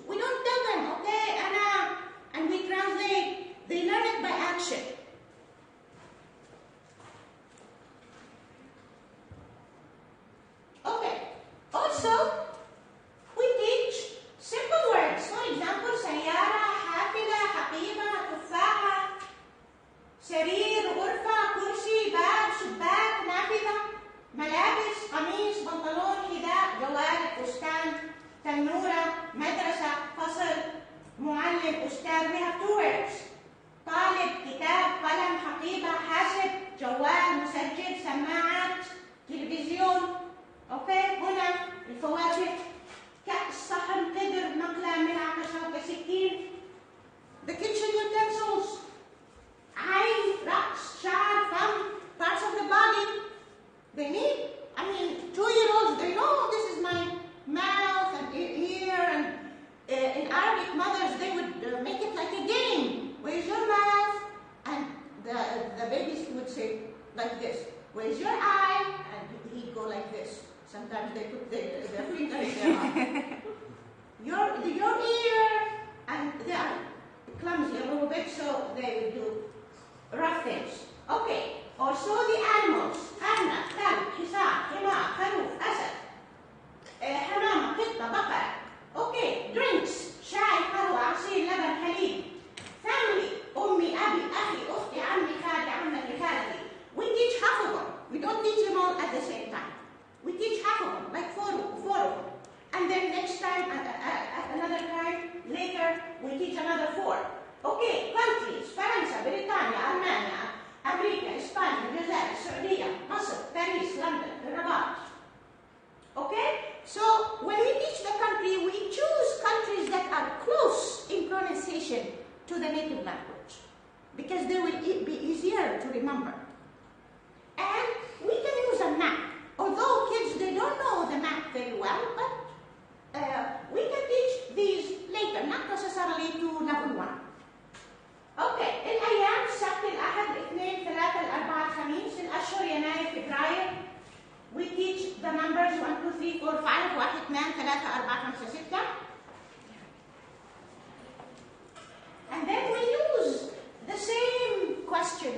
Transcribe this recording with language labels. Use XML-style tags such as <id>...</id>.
<en>We don't tell them, okay, Anna, and we translate. They learn it by action. Okay. Also, we teach simple words. For example,</en> <ar>سيارة, حافلة, حقيبة, تفاحة, سرير, غرفة, كرسي, باب, شباك, نافذة, ملابس, قميص, بنطلون, حذاء, جوال, فستان, تنورة, مدرسة, فصل, معلم, أستاذ.</ar> <en>We have 2 words.</en> <ar>طالب, كتاب, قلم, حقيبة, حاسب, جوال, مسجل, سماعات, تلفزيون. اوكي، هنا الفواكه، كأس، صحن، قدر، مقلة، ملعقة، شوكة، سكين.</ar> <en>The kitchen utensils.</en> <ar>عين، رأس، شعر، فم,</ar> <en>parts of the body. They need, 2-year-olds, they know this is my mouth and ear, and in Arabic mothers, they would make it like a game. Where's your mouth? And the babies would say like this. Where's your eye? And he'd go like this. Sometimes they put their finger in their eye. Your ear, and they are clumsy a little bit, so they will do rough things. Okay, also the animals.</en> <ar>أرنب, كلب, حصان, حمار, خروف, أسد, حمامة, قطة, بقرة.</ar> <en>Okay, drinks.</en> <ar>شاي, قهوة, عصير, لبن, حليب.</ar> <en>Family.</en> <ar>أمي, أبي, أخي, أختي, عمي, خالي, عمتي, خالتي.</ar> <en>We teach half of them. We don't teach them all at the same time. We teach half of them, like four of them. And then next time, another time, later, we teach another 4. Okay, countries,</en> <ar>فرنسا, بريطانيا, ألمانيا, أمريكا, إسبانيا, الجزائر, السعودية, مصر, باريس, لندن, الرباط.</ar> <en>Okay? So, when we teach the country, we choose countries that are close in pronunciation to the native language, because they will be easier to remember. And we can use a map. Although kids, they don't know the map very well, but we can teach these later, not necessarily to level 1.</en> <ar>Okay, الأيام السبت, الأحد, الاثنين, ثلاثة, الأربعاء, الخميس, الأشهر يناير, فبراير.</ar> <en>We teach the numbers 1, 2, 3, 4, 5, 1, 2, 3, 4, 5, 6. And then we use the same question.</en>